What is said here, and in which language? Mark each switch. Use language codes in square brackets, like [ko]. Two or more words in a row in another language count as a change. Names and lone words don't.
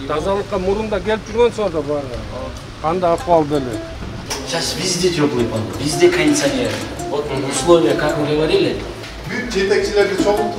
[ky] тазалыкка мурунда келип жүргөнсүңөр да баары. Кандай акыбал беле? [ru] Сейчас везде теплый пандус, везде кондиционер. Вот условия, как мы говорили. [ky] Büyük жетекчилерди чогулттук.